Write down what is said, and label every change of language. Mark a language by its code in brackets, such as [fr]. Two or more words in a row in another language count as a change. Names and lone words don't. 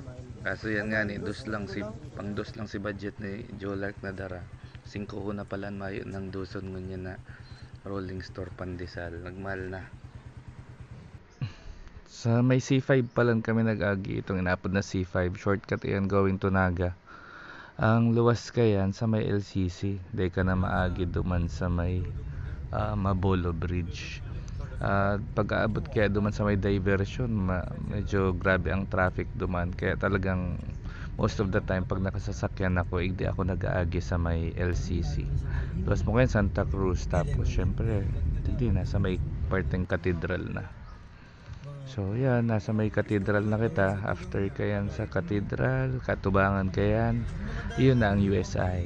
[bik] Kaso yan nga ni, pang dos lang si budget ni Jolark na dara. 5 na pala mayo ng duson ngunyan na rolling store pandesal nagmahal na. Sa may C5 pa lang kami nag-agi itong inapod na C5 shortcut yan [en] going to Naga. [bik] Ang luwas kayan sa may LCC day ka na maagi duman sa may Mabolo Bridge. Pag-aabot kaya duman sa may diversion medyo grabe ang traffic duman kaya talagang [en] most of the time [bik] pag nakasasakyan ako hindi ako nag-aagi sa may LCC. Tapos mo kayo Santa Cruz tapos syempre hindi na sa may parteng cathedral na. So yan nasa may cathedral na kita. After kayan sa cathedral katubangan kayan yun na ang USI.